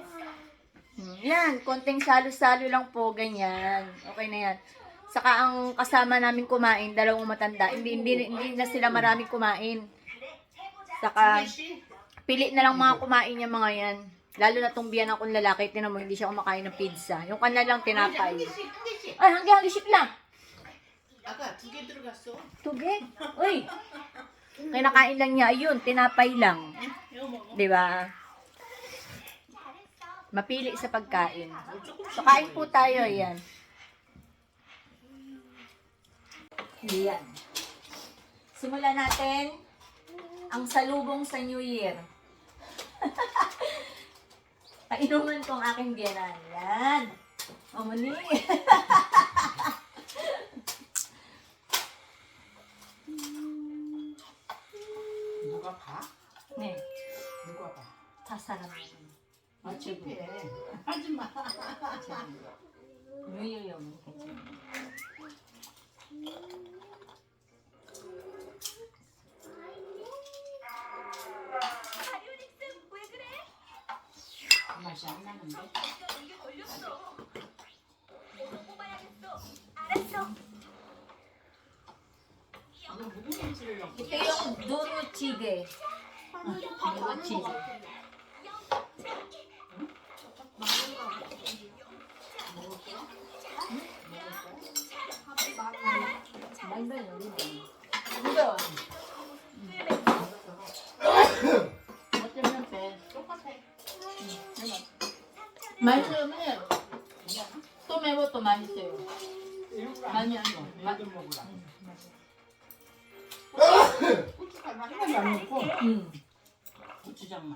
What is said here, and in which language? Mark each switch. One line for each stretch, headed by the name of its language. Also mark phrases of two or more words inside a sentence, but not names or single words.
Filipino: Yan, konting salo-salo lang po, ganyan. Okay na yan. Saka ang kasama namin kumain, dalawang matanda. Hindi na sila maraming kumain. Saka, pili na lang mga kumain yung mga yan. Lalo na tong biyan akong lalaki, tinan mo, hindi siya kumakain ng pizza. Yung kanila lang tinapay.
Korean: 한 개씩.
Filipino: Ay, hanggang-hanggang lang.
Korean: 아까 2개 들어갔어.
Filipino: Tugig. Uy. Kinakain lang niya, ayun, tinapay lang.
Korean: 이거 먹어.
Filipino: Di ba? Mapili sa pagkain. So, kain po tayo, ayan. Ayan. Simulan natin ang salubong sa New Year. Painuman ko ang aking biyanan. Yan. O, muli.
Korean: 누가 봐? 네. 누가 봐? 다 사람. 아, 창피해. 하지 마.
Filipino: New Year yun.
Korean: 괜찮아. 아리오닉스 왜 그래? 맛이 안 나는데. 이게 걸렸어. 이거 뽑아야겠어. 알았어. 이거 무슨 냄새를 넣고?
Filipino: Ito yung duruchige. Duruchige. Maganda yun. Dito.
Korean: 어쩌면 배 똑같아. 맛있어요. 또 매워 또 맛있어요. 많이 안 넣어. 얘도 먹으라. 고춧가루 하나도 안 넣고 고추장만.